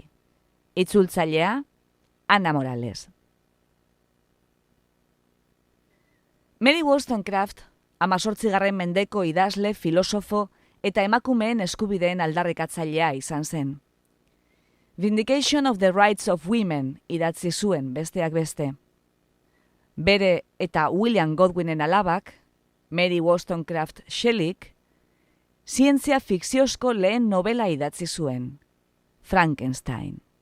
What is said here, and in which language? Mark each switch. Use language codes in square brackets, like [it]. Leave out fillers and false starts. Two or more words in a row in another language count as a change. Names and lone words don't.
[eu] Itzultzailea, Ana Morales. Mary Wollstonecraft, 18. mendeko idazle, filosofo eta emakumeen eskubideen aldarrikatzailea izan zen. Vindication of the Rights of Women idatzi zuen besteak beste. Bere eta William Godwinen alabak, Mary Wollstonecraft Shelleyk, zientzia fikziozko lehen novela idatzi zuen, Frankenstein.